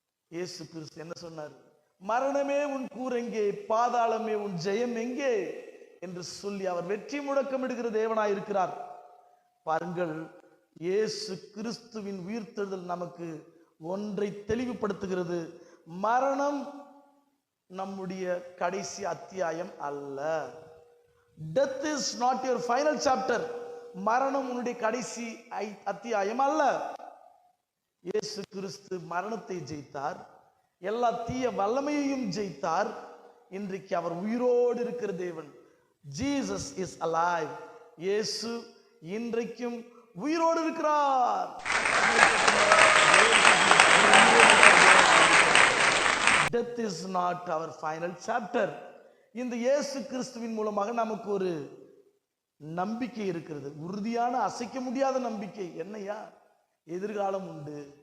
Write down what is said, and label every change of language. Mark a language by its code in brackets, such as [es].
[ta] இயேசு கிறிஸ்து என்ன சொன்னார்? மரணமே உன் கூரெங்கே, பாதாளமே உன் ஜெயம் எங்கே என்று சொல்லி அவர் வெற்றி முழக்கமிடுகிற தேவனாய் இருக்கிறார். பாருங்கள், இயேசு கிறிஸ்துவின் உயிர்த்தெழுதல் நமக்கு ஒன்றை தெளிவுபடுத்துகிறது. மரணம் நம்முடைய கடைசி அத்தியாயம் அல்ல. [en] Death is not your final chapter. [ta] மரணம் உன்னுடைய கடைசி அத்தியாயம் அல்ல. இயேசு கிறிஸ்து மரணத்தை ஜெயித்தார், எல்லா தீய வல்லமையையும் ஜெயித்தார். இன்றைக்கு அவர் உயிரோடு இருக்கிற தேவன். [en] Jesus is alive. [ta] இயேசு இன்றைக்கும் உயிரோடு இருக்கிறார். [en] Death is not our final chapter. [ta] இந்த இயேசு கிறிஸ்துவின் மூலமாக நமக்கு ஒரு நம்பிக்கை இருக்கிறது, உறுதியான அசைக்க முடியாத நம்பிக்கை. என்னையா? எதிர்காலம் உண்டு.